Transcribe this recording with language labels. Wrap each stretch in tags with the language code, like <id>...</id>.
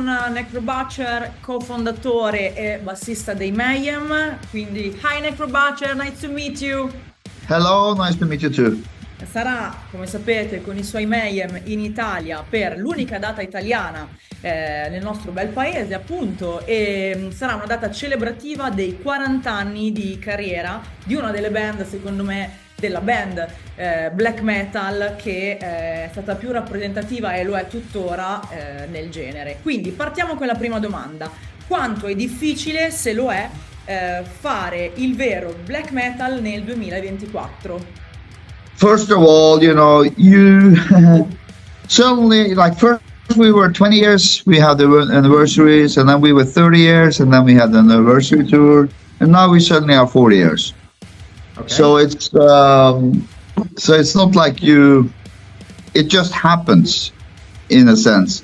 <it>Necrobutcher, co-fondatore e bassista dei Mayhem. Quindi,</it> <en>hi Necrobutcher, nice to meet you. Hello, nice to meet you too.</en> <it>Sarà, come sapete, con i suoi Mayhem in Italia per l'unica data italiana nel nostro bel paese, appunto, e sarà una data celebrativa dei 40 anni di carriera di una delle band, secondo me, della band black metal che è stata più rappresentativa e lo è tuttora nel genere. Quindi partiamo con la prima domanda. Quanto è difficile, se lo è, fare il vero black metal nel 2024?</it> <en>First of all, you suddenly, like, first we were 20 years, we had the anniversaries, and then we were 30 years, and then we had the anniversary tour, and now we suddenly are 40 years. Okay. So it's not like it just happens, in a sense.</en>